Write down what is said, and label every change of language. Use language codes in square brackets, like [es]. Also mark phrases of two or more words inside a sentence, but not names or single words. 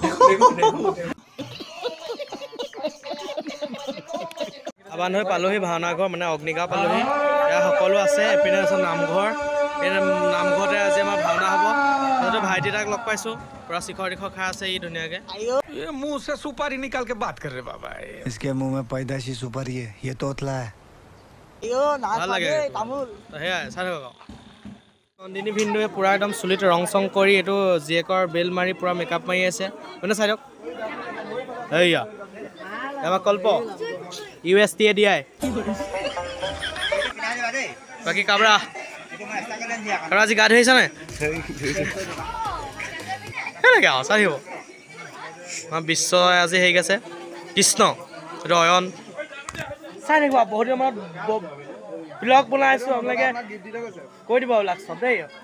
[as] বান্ধৱী পালোহি ভাওনা ঘৰ মানে অগ্নিগাঁও পালোহি ইয়াত সকলো আছে এপিনে আছে নামঘৰ এই নামঘৰতে আজি আমাৰ ভাওনা হ'ব তাতে ভাইটি তাক লগ পাইছোঁ পুৰা শিখৰ তিখৰ খাই আছে ই ধুনীয়াকৈ [hi] ये मुंह से सुपारी निकाल के बात कर रहे बाबा इसके मुंह में पैदाशी सुपारी है ये तोतला है [as] ভাল লাগে সেয়াই চাই থাকক নন্দিনী ভিন্দুৱে পুৰা একদম চুলিত ৰং চং কৰি এইটো জীয়েকৰ বেল মাৰি পুৰা মেকআপ মাৰি আছে মানে চাই দিয়ক এইয়া আমাৰ কল্প USTADI বাকী কাবৰা আজি গা ধুইছা নাই এনেকৈ আৰু চাই দিব আমাৰ বিশ্ব আজি হেৰি আছে কৃষ্ণ এইটো অয়ন চাই থাকিব বহুত দিনৰ মূৰত ব্লগ বনাইছোঁ আপোনালোকে কৈ দিব এইবিলাক চব দেই